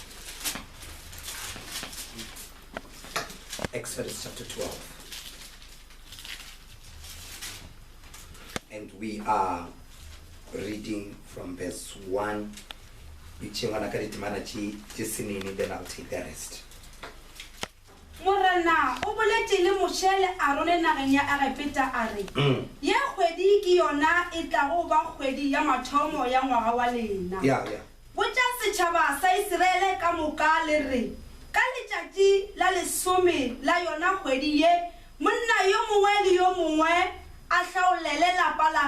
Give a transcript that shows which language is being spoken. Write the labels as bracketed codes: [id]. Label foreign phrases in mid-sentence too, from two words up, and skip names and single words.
[en] Exodus chapter 12. And we are reading from verse 1. Then I'll take the rest. [nso] Morena o boletse le moshele a rone nageng ya Egipeta a re ye kgwedi ke yona e tla go ba kgwedi ya mathomo ya ngwaga wa lena botša setšhaba sa Iseraele ka moka le re ka letšatši la lesome la yona kgwedi ye monna yo mongwe le yo mongwe a hlaolele lapa la